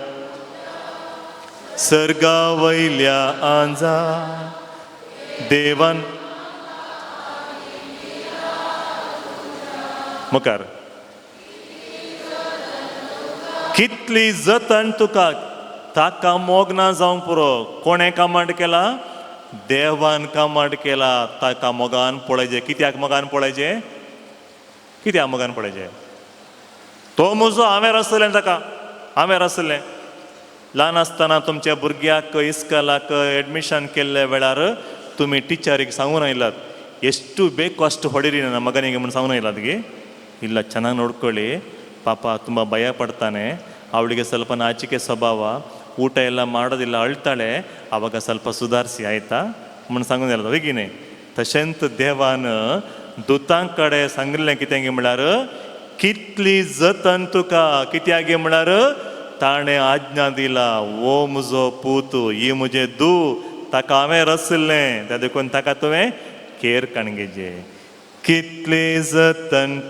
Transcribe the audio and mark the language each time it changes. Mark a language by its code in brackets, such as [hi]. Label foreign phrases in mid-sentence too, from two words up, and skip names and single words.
[kok] सर्गा वयल्या आंजा देवान मुखार कितली जतन तुका ताका मोग ना जावंक पुरो कोणें कमांड केला देवान कमांड केला ताका मोगान पळयचें कित्याक मोगान पळयचें कित्याक मोगान पळयचें तो म्हजो हांवें आसलें ताका हांवें आसलें ल्हान आसतना तुमच्या भुरग्याक इस्कॉलाक एडमिशन केल्ल्या वेळार तुमी टिचरीक सांगून आयलात [kn] ಎಷ್ಟು ಬೇಕು ಅಷ್ಟು ಹೊಡಿರಿ ನನ್ನ ಮಗನಿಗೆ ಮುಂದೆ ಸಾವನ ಇಲ್ಲ ಅದಕ್ಕೆ ಇಲ್ಲ ಚೆನ್ನಾಗಿ ನೋಡ್ಕೊಳ್ಳಿ ಪಾಪ ತುಂಬ ಭಯ ಪಡ್ತಾನೆ ಅವಳಿಗೆ ಸ್ವಲ್ಪ ನಾಚಿಕೆ ಸ್ವಭಾವ ಊಟ ಎಲ್ಲ ಮಾಡೋದಿಲ್ಲ ಅಳ್ತಾಳೆ ಆವಾಗ ಸ್ವಲ್ಪ ಸುಧಾರಿಸಿ ಆಯಿತಾ [kok] म्हणून सांगून येयला बेगिने तशेंच देवान दुतां कडेन सांगलें कितें गे म्हळ्यार कितली जतन तुका कित्याक गे म्हळ्यार ताणें आज्ञा दिला ओ म्हजो पूत ही म्हजें धू ताका हांवें रचलें त्या देखून ताका तुवें केर काणगेजे कितले जतन